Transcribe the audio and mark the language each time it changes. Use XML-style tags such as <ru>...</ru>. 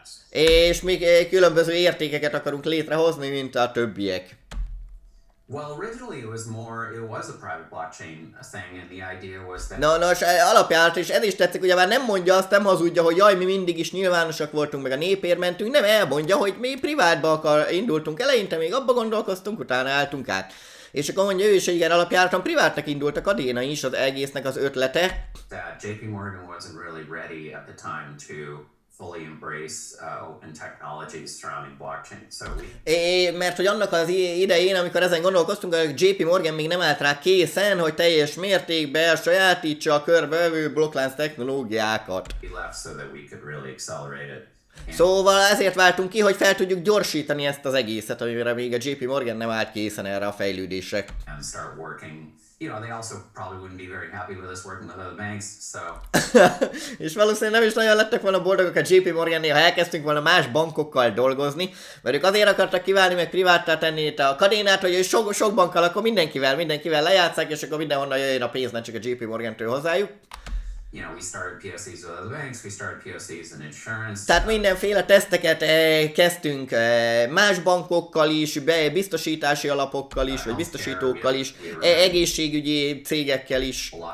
<hu>És még különböző értékeket akarunk létrehozni, mint a többiek.</hu> <en>Well, originally it was a private blockchain thing, and the idea was that...</en> <hu>Nos, alapjárat, és ez is tetszik, ugye már nem mondja azt, nem hazudja, hogy jaj, mi mindig is nyilvánosak voltunk, meg a népért mentünk, nem elmondja, hogy mi privátba indultunk eleinte, még abba gondolkoztunk, utána álltunk át. És akkor mondja ő is, hogy igen, alapjáraton privátnak indult a Kadena is, az egésznek az ötlete.</hu> <en>That JP Morgan wasn't really ready at the time to fully embrace open technologies surrounding blockchain. So</en> <hu>mert hogy annak az idején, amikor ezen gondolkoztunk, a JP Morgan még nem állt rá készen, hogy teljes mértékben sajátítsa a körbevevő blokklánc technológiákat.</hu> <en>So that we could really accelerate it.</en> <hu>Szóval ezért váltunk ki, hogy fel tudjuk gyorsítani ezt az egészet, amire még a JP Morgan nem állt készen erre a fejlődésre.</hu> <en>And start working. You know, they also probably wouldn't be very happy with us working with other banks, so...</en> <hu>És valószínűleg nem is nagyon lettek volna boldogok a JP Morgannél, ha elkezdtünk volna más bankokkal dolgozni, mert ők azért akartak kiválni, meg priváttá tenni itt a Kadénát, hogy sok bankkal akkor mindenkivel lejátszák, és akkor mindenhonnan jöjjön a pénz, nem csak a JP Morgantől hozzájuk.</hu> <en>You know, we started POCs with other banks, we started POCs in insurance.</en> <hu>Tehát mindenféle teszteket kezdtünk más bankokkal is, biztosítási alapokkal is, vagy biztosítókkal is, egészségügyi cégekkel is.</hu>